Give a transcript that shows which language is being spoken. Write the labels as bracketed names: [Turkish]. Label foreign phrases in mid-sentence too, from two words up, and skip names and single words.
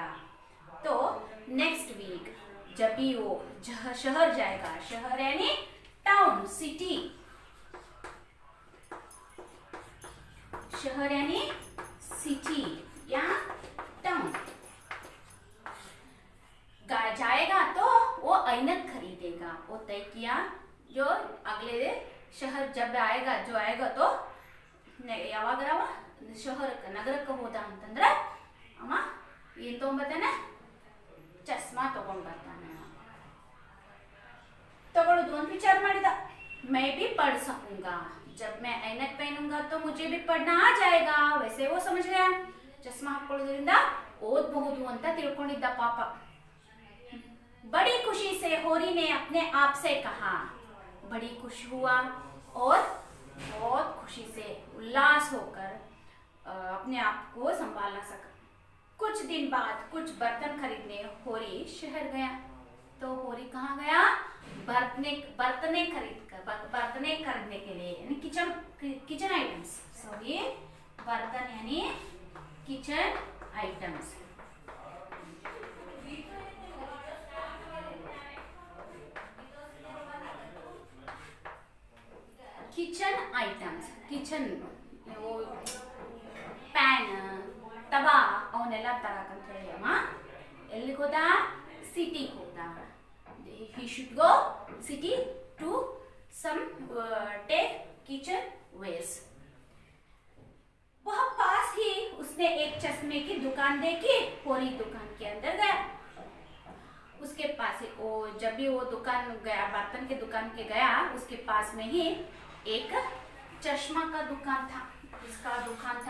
[Hindi] तो नेक्स्ट वीक जब भी वो शहर जाएगा, शहर यानी टाउन, सिटी, शहर यानी सिटी या टाउन जाएगा तो वो ऐनक खरीदेगा। वो तय किया, जो अगले शहर जब आएगा, जो आएगा तो [Kannada] ಯಾವಾಗರವ ಶಹರಕ್ಕೆ, ನಗರಕ್ಕೆ ಹೋದ ಅಂತಂದ್ರೆ ಅವ ಏನ್ ತಗೊಂಡ್ಬರ್ತಾನೆ, ಚಸ್ಮಾ ತಗೊಂಡ್ ಬರ್ತಾನೆ। ತಗೊಳ್ಳೋದು ಅಂತ ವಿಚಾರ ಮಾಡಿದ, [Hindi] मैं भी पढ़ सकूंगा, जब मैं ऐनक पहनूंगा तो मुझे भी पढ़ना आ जाएगा। वैसे वो समझ गया [Kannada] ಚಸ್ಮಾ ಹಾಕೊಳ್ಳೋದ್ರಿಂದ ಓದಬಹುದು ಅಂತ ತಿಳ್ಕೊಂಡಿದ್ದ ಪಾಪ। [Hindi] बड़ी खुशी से होरी ने अपने आप से कहा, बड़ी खुश हुआ और बहुत खुशी से उल्लास होकर अपने आप को संभाल ना सका। कुछ दिन बाद कुछ बर्तन खरीदने होरी शहर गया। तो होरी कहाँ गया? बर्तने खरीदने के लिए, यानी [English] kitchen items, [Hindi] सॉरी बर्तन यानी [English] kitchen items. kitchen items, [Kannada] किचन वो ಪ್ಯಾನ್, ತವಾ ಅವನ್ನೆಲ್ಲ ತರಕಂತ ಹೇಳಿ ಅಮ್ಮ ಎಲ್ಲಿಗೆ ಹೋದ? ಸಿಟಿಗೆ ಹೋದ। [English] he should go city to some take kitchen wares। [Hindi] वह पास ही उसने एक चश्मे की दुकान देखी। होरी दुकान के अंदर गया। उसके पास ही वो जब भी वो दुकान गया, बर्तन के दुकान के गया, उसके पास में ही एक चश्मा का दुकान था, इसका दुकान था।